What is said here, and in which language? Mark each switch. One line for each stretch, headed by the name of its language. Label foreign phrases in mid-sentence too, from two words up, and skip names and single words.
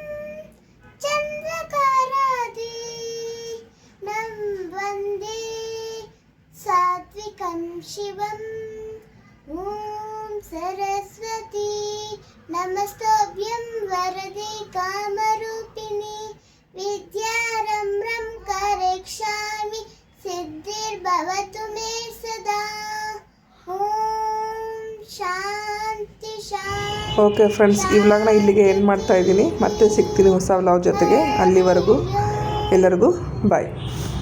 Sanskrit: चन्द्रकारादि नं वन्दे सात्विकं शिवम् ॐ सरस्वती नमस्तुभ्यं वरदे कामरूपिणि विद्यारम्भं करिष्यामि सिद्धिर्भवतु मे सदा ॐ ಶಾಂತಿ.
English: okay friends,
Kannada: ಈ ವ್ಲಾಗ್ನ ಇಲ್ಲಿಗೆ ಎಂಡ್ ಮಾಡ್ತಾ ಇದ್ದೀನಿ. ಮತ್ತೆ ಸಿಗ್ತೀನಿ ಹೊಸ ವ್ಲಾಗ್ ಜೊತೆಗೆ. ಅಲ್ಲಿವರೆಗೂ ಎಲ್ಲರಿಗೂ ಬಾಯ್.